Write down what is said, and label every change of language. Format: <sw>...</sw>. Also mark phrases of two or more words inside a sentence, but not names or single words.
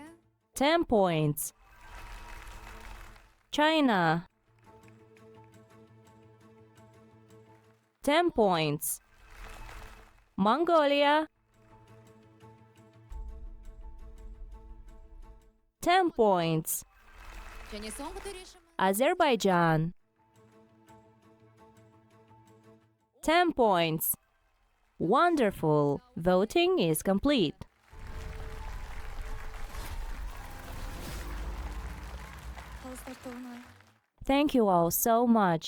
<en>10 points. China. 10 points. Mongolia. 10 points.</en> <kk>және соңғы төрешіміз.</kk> <en>Azerbaijan. 10 points. Wonderful. Voting is complete. Thank you all so much.</en>